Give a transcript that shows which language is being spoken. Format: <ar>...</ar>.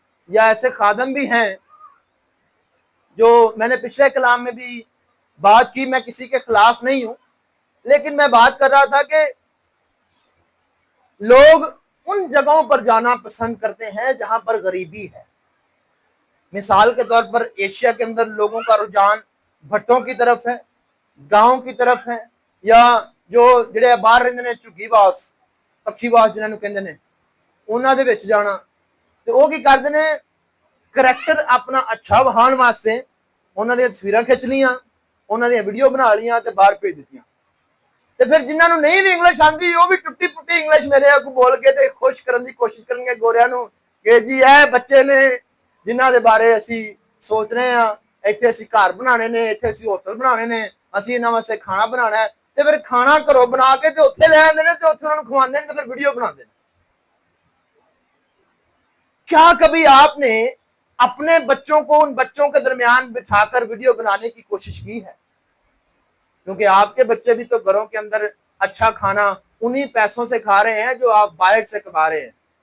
<hi>या ऐसे खादम भी हैं जो मैंने पिछले कलाम में भी बात की, मैं किसी के खिलाफ नहीं हूं, लेकिन मैं बात कर रहा था कि लोग उन जगहों पर जाना पसंद करते हैं जहां पर गरीबी है। मिसाल के तौर पर एशिया के अंदर लोगों का रुझान भट्टों की तरफ है, गांव की तरफ है, या जो</hi> <pa>ਜਿਹੜੇ ਬਾਹਰ ਰਹਿੰਦੇ ਨੇ ਝੁੱਗੀਵਾਸ ਪੱਖੀਵਾਸ ਜਿਨ੍ਹਾਂ ਨੂੰ ਕਹਿੰਦੇ ਨੇ, ਉਹਨਾਂ ਦੇ ਵਿੱਚ ਜਾਣਾ। ਤੇ ਉਹ ਕੀ ਕਰਦੇ ਨੇ, ਕਰੈਕਟਰ ਆਪਣਾ ਅੱਛਾ ਵਿਖਾਉਣ ਵਾਸਤੇ ਉਹਨਾਂ ਦੀਆਂ ਤਸਵੀਰਾਂ ਖਿੱਚ ਲੀਆਂ, ਉਹਨਾਂ ਦੀਆਂ ਵੀਡੀਓ ਬਣਾ ਲੀਆਂ ਤੇ ਬਾਹਰ ਭੇਜ ਦਿੱਤੀਆਂ। ਤੇ ਫਿਰ ਜਿਨ੍ਹਾਂ ਨੂੰ ਨਹੀਂ ਵੀ ਇੰਗਲਿਸ਼ ਆਉਂਦੀ ਉਹ ਵੀ ਟੁੱਟੀ ਪੁੱਟੀ ਇੰਗਲਿਸ਼ ਮੇਰੇ ਅੱਗੇ ਬੋਲ ਕੇ ਤੇ ਖੁਸ਼ ਕਰਨ ਦੀ ਕੋਸ਼ਿਸ਼ ਕਰਨਗੇ ਗੋਰਿਆਂ ਨੂੰ ਕਿ ਜੀ ਇਹ ਬੱਚੇ ਨੇ ਜਿਨ੍ਹਾਂ ਦੇ ਬਾਰੇ ਅਸੀਂ ਸੋਚ ਰਹੇ ਆ, ਇੱਥੇ ਅਸੀਂ ਘਰ ਬਣਾਉਣੇ ਨੇ, ਇੱਥੇ ਅਸੀਂ ਹੋਟਲ ਬਣਾਉਣੇ ਨੇ, ਅਸੀਂ ਇਹਨਾਂ ਵਾਸਤੇ ਖਾਣਾ ਬਣਾਉਣਾ ਹੈ। ਤੇ ਫਿਰ ਖਾਣਾ ਘਰੋਂ ਬਣਾ ਕੇ ਤੇ ਉੱਥੇ ਲੈ ਆਉਂਦੇ ਨੇ ਤੇ ਉੱਥੇ ਉਹਨਾਂ ਨੂੰ ਖਵਾਉਂਦੇ ਨੇ ਤੇ ਫਿਰ ਵੀਡੀਓ ਬਣਾਉਂਦੇ ਨੇ।</pa> <hi>क्या कभी आपने अपने बच्चों को उन बच्चों के दरमियान बिठाकर वीडियो बनाने की कोशिश की है? क्योंकि आपके बच्चे भी तो घरों के अंदर अच्छा खाना उन्हीं पैसों से खा रहे हैं जो आप बाहर से कमा रहे हैं।</hi>